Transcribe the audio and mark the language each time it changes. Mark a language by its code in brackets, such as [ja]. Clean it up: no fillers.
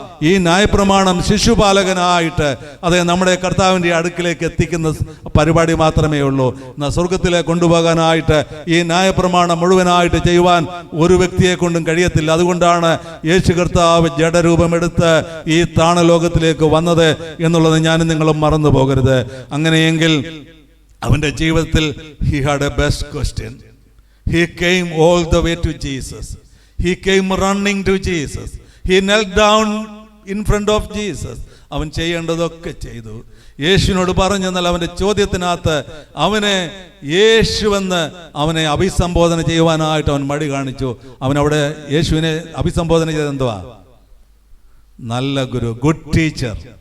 [ml] ഈ ന്യായപ്രമാണം ശിശുപാലകനായിട്ട് അതെ നമ്മുടെ കർത്താവിൻ്റെ അടുക്കിലേക്ക് എത്തിക്കുന്ന പരിപാടി മാത്രമേ ഉള്ളൂ. എന്നാൽ സ്വർഗത്തിലെ കൊണ്ടുപോകാനായിട്ട് ഈ ന്യായപ്രമാണം മുഴുവനായിട്ട് ചെയ്യുവാൻ ഒരു വ്യക്തിയെ കൊണ്ടും കഴിയത്തില്ല. അതുകൊണ്ടാണ് യേശു കർത്താവ് ജഡരൂപമെടുത്ത് ഈ താണലോകത്തിലേക്ക് വന്നത് എന്നുള്ളത് ഞാനും നിങ്ങളും മറന്നു പോകരുത്. അങ്ങനെയെങ്കിൽ അവൻ്റെ ജീവിതത്തിൽ [en] he had a best question. He came all the way to Jesus. He came running to Jesus. He knelt down in front of Jesus. [ml] അവൻ ചെയ്യേണ്ടതൊക്കെ ചെയ്തു. യേശുവിനോട് പറഞ്ഞെന്നാൽ അവൻ്റെ ചോദ്യത്തിനകത്ത് അവനെ യേശുവെന്ന് അവനെ അഭിസംബോധന ചെയ്യുവാനായിട്ട് അവൻ മടി കാണിച്ചു. അവനവിടെ യേശുവിനെ അഭിസംബോധന ചെയ്തെന്തുവാ? നല്ല ഗുരു, [en] Good teacher.